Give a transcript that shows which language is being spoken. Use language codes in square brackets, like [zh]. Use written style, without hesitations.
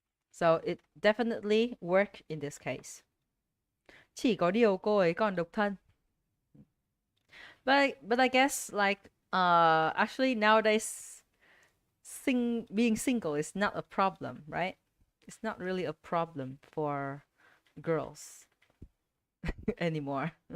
[en] So it definitely work in this case. [vi] Chỉ có điều cô ấy còn độc thân. [en] But I guess like actually nowadays being single is not a problem, right? It's not really a problem for girls anymore.